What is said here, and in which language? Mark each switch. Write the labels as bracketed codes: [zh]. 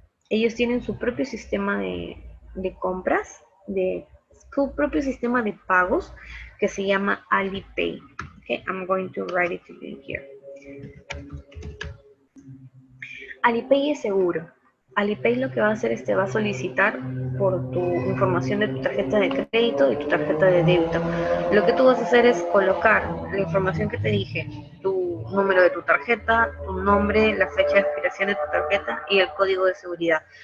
[es] Ellos tienen su propio sistema de compras, su propio sistema de pagos que se llama Alipay. [en] Okay, I'm going to write it to you here. [es] Alipay es seguro. Alipay lo que va a hacer es te va a solicitar por tu información de tu tarjeta de crédito y tu tarjeta de débito. Lo que tú vas a hacer es colocar la información que te dije, tu número de tu tarjeta, tu nombre, la fecha de expiración de tu tarjeta y el código de seguridad.